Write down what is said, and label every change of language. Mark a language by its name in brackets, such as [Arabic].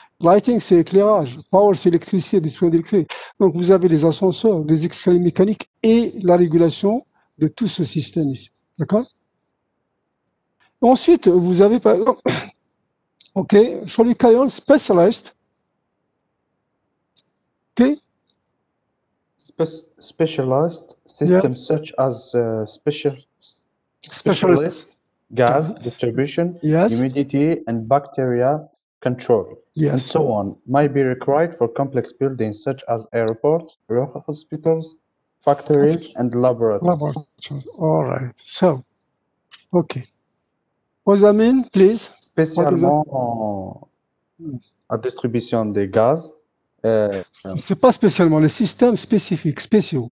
[French] Lighting, c'est éclairage. Power, c'est électricité, distribution d'électricité. Donc, vous avez les ascenseurs, les escaliers mécaniques et la régulation de tout ce système ici. D'accord? Ensuite, vous avez, par exemple, [English] OK, shall we carry on? Specialized. OK? Specialized systems such as specialist gas distribution, humidity, and bacteria control, and so on, might be required for complex buildings such as airports, hospitals, factories, and laboratories. All right. So, okay. What does that mean, please? [French] Spécialement à distribution des gaz. C'est pas spécialement les systèmes spécifiques, spéciaux.